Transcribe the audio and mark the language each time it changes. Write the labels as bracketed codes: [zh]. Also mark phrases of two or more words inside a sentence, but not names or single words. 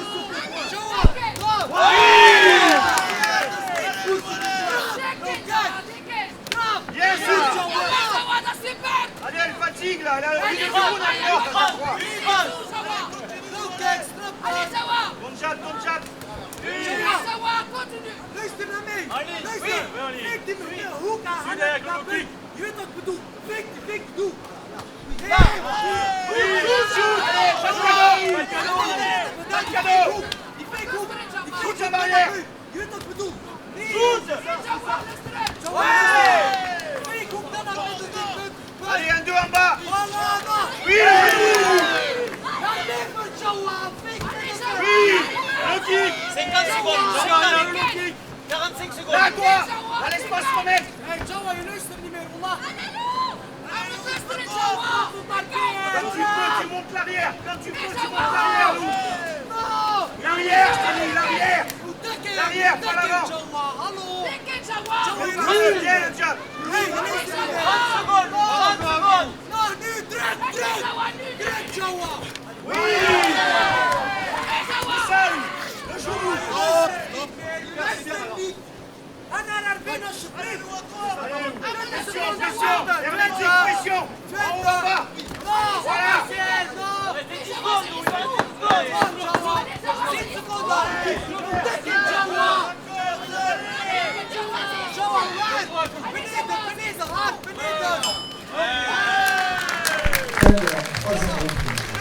[fr] Yes, ça. Allez, elle fatigue là. Elle a envie de tourner encore. Ton jab, ton jab. [nl] Luister naar mij. [fr] Allez, [nl] Luister. [fr] oui, oui, allez. [nl] Fik die meneer, hoe kan hij Zie je, naar ik buiten? Je weet wat ik bedoel. Fik, doe. Die fake hoek. Shoot en barrière. Je weet wat ik bedoel. Shoot. Fake hoek, dan naar buiten. [fr] Allez, un deux en bas. Voilà. Oui. [nl] Ga liggen, Jawa. Fake. [fr] Oui. Le kick. 50 secondes. 45 secondes. Là, toi. Dans l'espace remettre. [nl] Hey, Jawa, je luistert niet meer. Allah. [fr] Quand tu peux, tu montes l'arrière. Quand tu peux, tu montes l'arrière, Lou. Non. L'arrière, je t'ai dit, l'arrière. L'arrière, pas l'avant. [nl] Jawa, hallo. [fr] Viens, le jab. [nl] Hey, je luistert niet meer. [fr] 30 secondes. [nl] Nou, nu, druk. Druk, Jawa. [fr] Oui. C'est ça, Lou. Le genou. [nl] Luister niet. Ga naar binnen, alsjeblieft. [fr] Pression, pression. Hermétique, pression. En haut, en bas. Voilà. Fin de la 3e reprise.